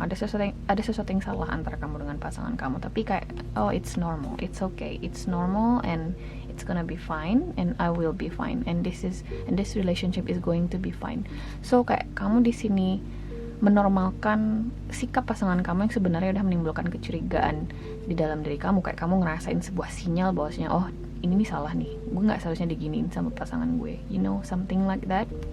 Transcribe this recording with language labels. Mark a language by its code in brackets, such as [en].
[id] Ada sesuatu yang salah antara kamu dengan pasangan kamu. Tapi kayak, [en] oh, it's normal, it's okay, it's normal, and it's gonna be fine, and I will be fine, and this relationship is going to be fine. [id] So kayak kamu di sini menormalkan sikap pasangan kamu yang sebenarnya udah menimbulkan kecurigaan di dalam diri kamu. Kayak kamu ngerasain sebuah sinyal bahwasanya, oh, ini nih salah nih, gue nggak seharusnya diginiin sama pasangan gue, [en] something like that.